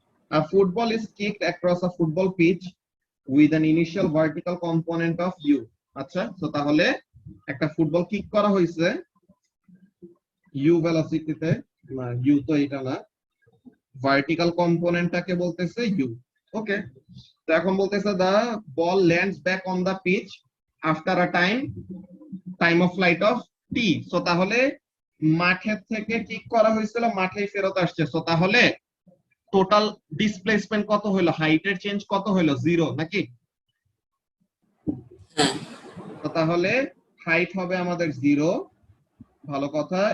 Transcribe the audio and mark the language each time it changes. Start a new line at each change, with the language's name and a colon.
English: A football is kicked across a football pitch with an initial vertical component of u।
Bangla: আচ্ছা, তো তাহলে একটা football kick করা হয়েছে u ভেলোসিটিতে, না u তো এটা না, ভার্টিক্যাল কম্পোনেন্টটাকে বলতেছে u।
English: okay,
Bangla: তো এখন বলতেছে
English: the ball lands back on the pitch after a time of flight of t।
Bangla: So তাহলে মাঠের থেকে কিক করা হয়েছিল, মাঠেই ফেরত আসছে। সো তাহলে টোটাল ডিসপ্লেসমেন্ট কত হলো? হাইটের চেঞ্জ কত হলো? 0 নাকি? হ্যাঁ তো তাহলে হাইট হবে আমাদের 0, ভালো কথা।